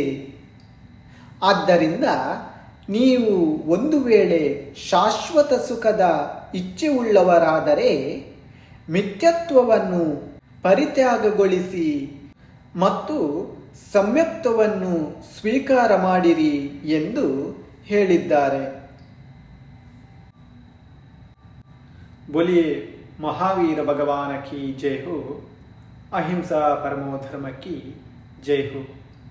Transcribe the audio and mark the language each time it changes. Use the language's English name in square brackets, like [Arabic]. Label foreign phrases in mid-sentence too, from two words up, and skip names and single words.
[Kannada] ಆದ್ದರಿಂದ ನೀವು ಒಂದು ವೇಳೆ ಶಾಶ್ವತ ಸುಖದ ಇಚ್ಛೆಯುಳ್ಳವರಾದರೆ ಮಿಥ್ಯತ್ವವನ್ನು ಪರಿತ್ಯಾಗಗೊಳಿಸಿ ಮತ್ತು ಸಮ್ಯಕ್ತವನ್ನು ಸ್ವೀಕಾರ ಮಾಡಿರಿ ಎಂದು ಹೇಳಿದ್ದಾರೆ. [Hindi] बोलिए महावीर भगवान की जय हो. अहिंसा परमो धर्म की जय हो.